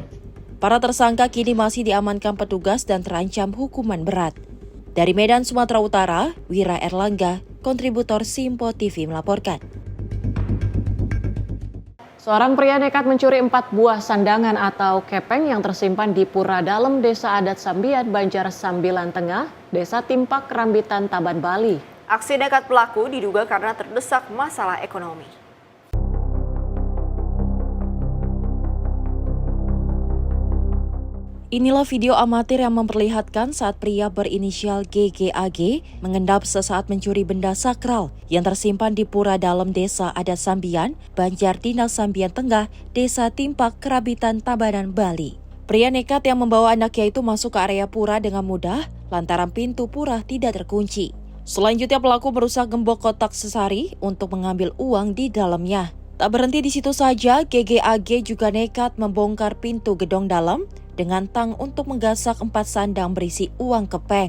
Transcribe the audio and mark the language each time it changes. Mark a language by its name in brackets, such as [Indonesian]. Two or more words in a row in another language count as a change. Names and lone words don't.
[Indonesian] Para tersangka kini masih diamankan petugas dan terancam hukuman berat. Dari Medan, Sumatera Utara, Wira Erlangga, kontributor Simpo TV melaporkan. Seorang pria nekat mencuri 4 buah sandangan atau kepeng yang tersimpan di Pura Dalem, Desa Adat Sambian, Banjar Sambilan Tengah, Desa Timpak, Rambitan, Taban, Bali. Aksi nekat pelaku diduga karena terdesak masalah ekonomi. Inilah video amatir yang memperlihatkan saat pria berinisial GGAG mengendap sesaat mencuri benda sakral yang tersimpan di Pura Dalem Desa Adat Sambian, Banjar Dinas Sambian Tengah, Desa Timpak, Rambitan, Tabanan, Bali. Pria nekat yang membawa anaknya itu masuk ke area pura dengan mudah lantaran pintu pura tidak terkunci. Selanjutnya pelaku merusak gembok kotak sesari untuk mengambil uang di dalamnya. Tak berhenti di situ saja, GGAG juga nekat membongkar pintu gedong dalam dengan tang untuk menggasak 4 sandang berisi uang kepeng.